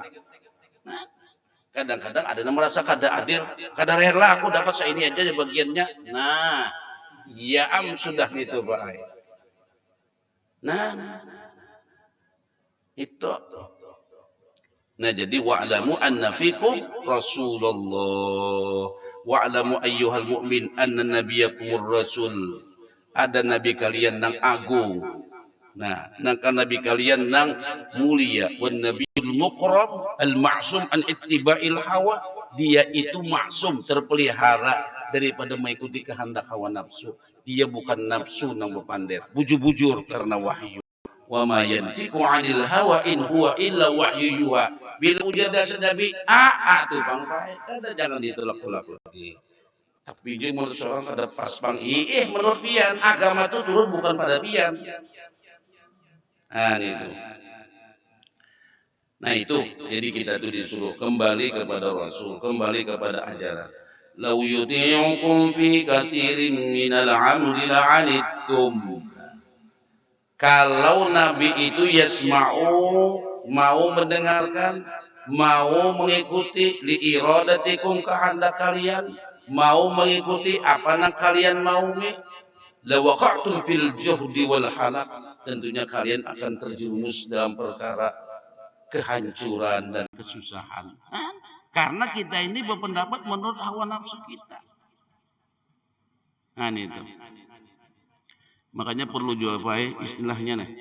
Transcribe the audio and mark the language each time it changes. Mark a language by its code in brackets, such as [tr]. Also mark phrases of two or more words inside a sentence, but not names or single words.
[bjn] Nah, kadang-kadang ada yang merasa kada adil, kada rela aku dapat seini aja bagiannya. [id] Nah, ya sudah itu Pak. Nah, itu. Nah, jadi [ar] واعلموا أن فيكم رسول الله. واعلموا أيها المؤمن أن نبيكم الرسول. [bjn] Ada nabi kalian nang agung. Nah, nangka nabi kalian nang mulia. [ar] والنبي المكرم المعصوم عن اتباع الهوى. [id] Dia itu maksum, terpelihara daripada mengikuti kehendak hawa nafsu. [bjn] Dia bukan nafsu nang berpander. Bujur-bujur karena wahyu. [ar] وما ينطق عن الهوى إن هو إلا وحي يوحى. [bjn] Bila ujada sedabi tu bang baik, kada jangan ditolak-tolak lagi. Tapi dia menurut seorang kada pas bang. Menurut pian agama itu turun bukan pada pian. [id] Nah itu, jadi kita itu disuruh kembali kepada Rasul, kembali kepada ajaran. [ar] لو يطيعكم في كثير من الأمر لعنتم. [id] Kalau Nabi itu yasma'u, mau mendengarkan, mau mengikuti [ar] لإرادتكم [id] kehendak kalian, mau mengikuti apa yang kalian mau, [ar] لوقعتم في الجهد والهلاك. [id] Tentunya kalian akan terjerumus dalam perkara kehancuran dan kesusahan. Karena kita ini berpendapat menurut hawa nafsu kita. Nah itu. Makanya perlu juga istilahnya nih.